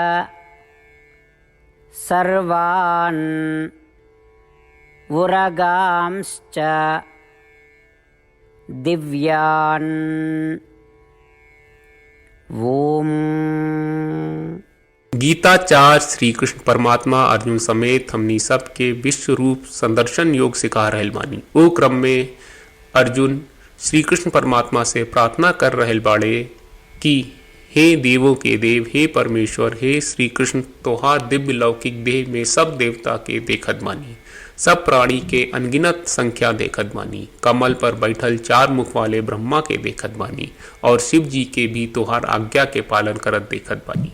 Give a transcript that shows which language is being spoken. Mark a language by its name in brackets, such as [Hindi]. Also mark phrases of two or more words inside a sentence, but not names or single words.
[Sanskrit] सर्वान् उरगांश्च दिव्यान्। ओम। [Bhojpuri] गीताचार्य श्री कृष्ण परमात्मा अर्जुन समेत हमनी सब के विश्व रूप संदर्शन योग सिखा रहल बानी। वो क्रम में अर्जुन श्री कृष्ण परमात्मा से प्रार्थना कर रहल बाड़े कि हे देवों के देव, हे परमेश्वर, हे श्री कृष्ण, तोहार दिव्य लौकिक देह में सब देवता के देखत बानी, सब प्राणी के अनगिनत संख्या देखत बानी, कमल पर बैठल 4 मुख वाले ब्रह्मा के देखत बानी और शिव जी के भी तोहार आज्ञा के पालन करत देखत बानी।